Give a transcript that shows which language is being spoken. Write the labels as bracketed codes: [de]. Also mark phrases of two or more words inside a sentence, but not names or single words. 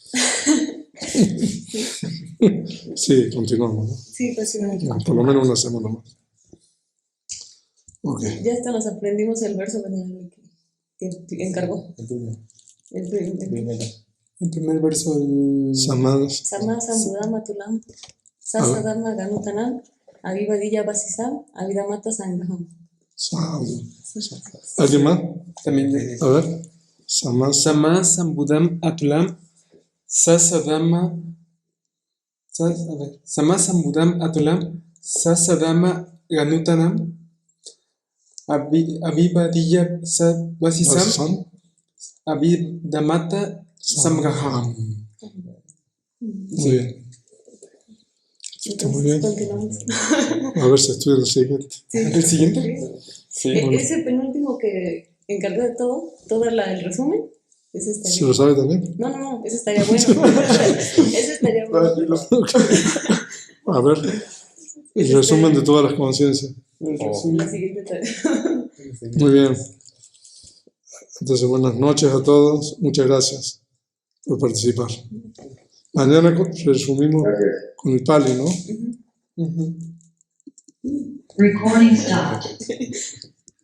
[es] Sí, continuamos, ¿no? Sí, pues sí. Por lo menos una semana más. Okay. Ya hasta nos aprendimos el verso que encargó. El primer verso del... [pi] Sama Sambudama Tulam, Sasadama Ganutanam, Avivadilla Basisam, Avidamata Sangraham. [es] ¿Alguien más? También. A ver. [pi] Sama Sambudam Atulam, Sasadama. Sama Sambudam Atulam, Sasadama Ganutanam, Avivadilla Basisam, Avidamata Samgraham. [es] Muy bien. Está muy bien. A ver si estudia el siguiente. Sí. ¿El siguiente? Sí. Ese penúltimo que encargó de todo el resumen, ese estaría. ¿Se lo sabe también? No, ese estaría bueno. Ese estaría bueno. A ver, el resumen de todas las conciencias. La siguiente tarea. Muy bien. Entonces, buenas noches a todos. Muchas gracias por participar. Mañana resumimos con el Pali, ¿no? [en] Recording stopped.